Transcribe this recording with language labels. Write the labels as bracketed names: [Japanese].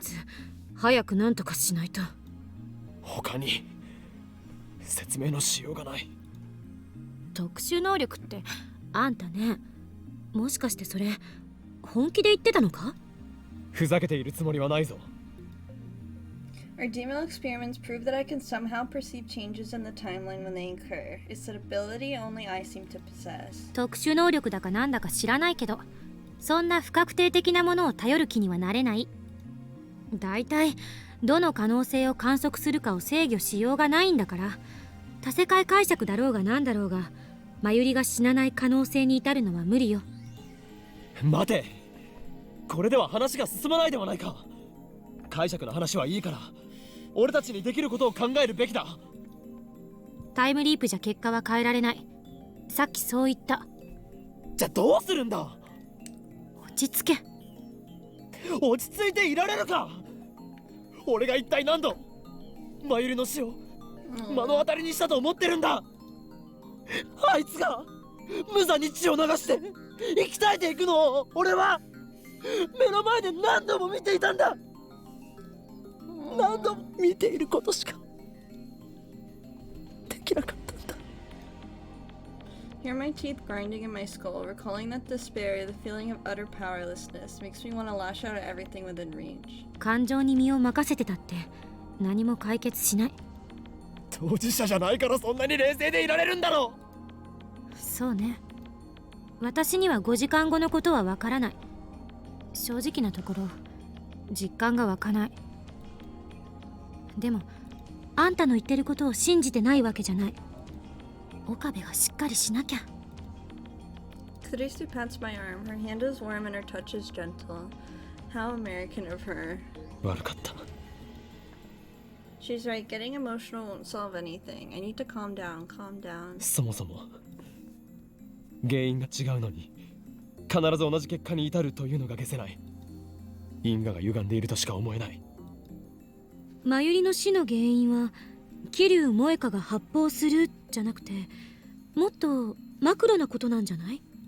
[Japanese] つ。早く何とかしないと。他に説明のしようがない。特殊能力ってあんたね、もしかしてそれ本気で言ってたのか？ふざけているつもりはないぞ。 [English] Our demon experiments prove that I can somehow perceive changes in the timeline when they occur. It's an ability only I seem to possess. [Japanese] 特殊能力だかなんだか知らないけど、そんな不確定的なものを頼る気にはなれない。だいたいどの可能性を観測するかを制御しようがないんだから、多世界解釈だろうがなんだろうがマユリが死なない可能性に至るのは無理よ。待て、これでは話が進まないではないか。解釈の話はいいから俺たちにできることを考えるべきだ。タイムリープじゃ結果は変えられない。さっきそう言った。じゃあどうするんだ。落ち着け。落ち着いていられるか。俺が一体何度マユリの死を目の当たりにしたと思ってるんだ。あいつが無残に血を流して生き絶えていくのを俺は目の前で何度も見ていたんだ。何度も見ていることしかできなかったんだ。 [English] Hear my teeth grinding in my skull, recalling that despair, the feeling of utter powerlessness, makes me want to lash out at everything within reach. [Japanese] 感情に身を任せてたって何も解決しない。当事者じゃないからそんなに冷静でいられるんだろう。そうね。私には5時間後のことはわからない。正直なところ実感が湧かない。でもあんたの言ってることを信じてないわけじゃない。岡部がしっかりしなきゃ。 [English] Kurisu pats my arm. Her hand is warm and her touch is gentle. How American of her. [Japanese] 悪かった。 [English] She's right, getting emotional won't solve anything. I need to calm down, calm down. [Japanese] そもそも原因が違うのに必ず同じ結果に至るというのが解せない。因果が歪んでいるとしか思えない。マユリの死の原因は桐生萌香が発砲するじゃなくてもっとマクロなことなんじゃない？